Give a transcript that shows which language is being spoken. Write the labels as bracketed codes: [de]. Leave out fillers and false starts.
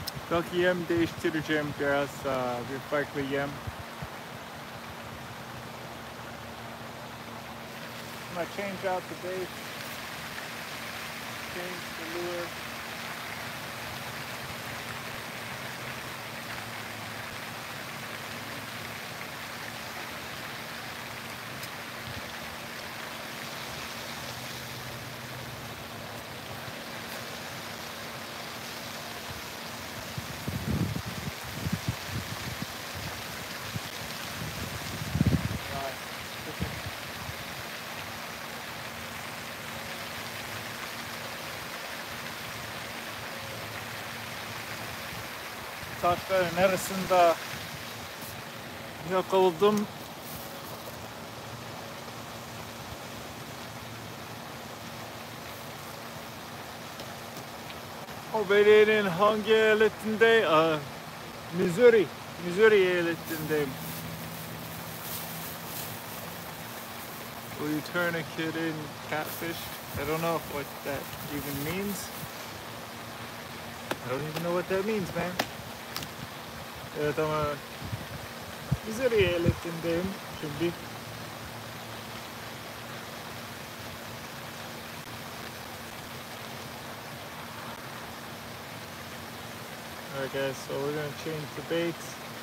[tr] Belki yem değiştireceğim biraz, bir farklı yem. [en] I'm gonna change out the bait, change the lure. [tr] Taşların arasında yakaladım. O belediyenin hangi eyaletinde? Missouri eyaletindeyim. [en] Will you turn a kid in catfish? I don't know what that even means. I don't even know what that means, man. [tr] Evet ama Missouri eyaletindeyim şimdi. [en] Alright guys, so we're gonna change the baits.